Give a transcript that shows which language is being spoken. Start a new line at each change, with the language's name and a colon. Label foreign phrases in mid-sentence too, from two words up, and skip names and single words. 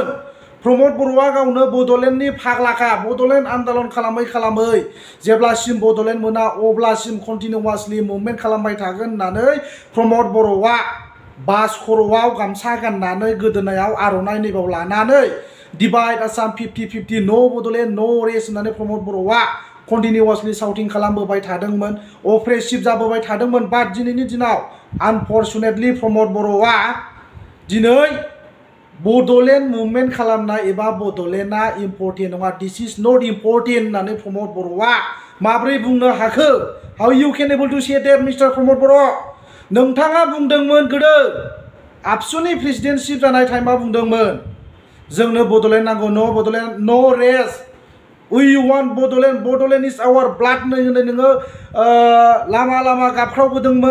Bodo: प्रमद बर'आ गावनो बड'लेण्डनि फाग्लाखा। बड'लेण्ड आन्दोलन खालामै जेब्लासिम बड'लेण्ड मोना अब्लासिम
English: continuously movement
Bodo: खालामबाय थागोन होननानै प्रमद बर'आ बास खर'आव गामसा गाननानै गोदोनायाव आर'नाइ नैबाव लानानै
English: divide Assam 50-50 no Bodoland no rest
Bodo: होननानै प्रमद बर'आ
English: continuously shouting
Bodo: खालामबोबाय थादोंमोन, अप्रेसिभ जाबोबाय थादोंमोन। बाट दिनैनि दिनाव आनफर्चुनेटलि प्रमद बर'आ दिनै बड'लेण्ड मुभमेन्ट खालामनाय एबा बड'लेण्डआ इम्परटेन्ट नङा,
English: this is not important
Bodo: होननानै प्रमद बर'आ माब्रै बुंनो हाखो?
English: how you can able to say that Mister Pramod Boro'?
Bodo: नोंथाङा बुंदोंमोन गोदो आबसुनि प्रेसिडेन्टशिप जानाय टाइमाव बुंदोंमोन जोंनो बड'लेण्ड नांगौ,
English: no Bodoland no rest, we want Bodoland, Bodoland is our blood
Bodo: होननानै नोङो लामा लामा गाबख्रावबोदोंमोन।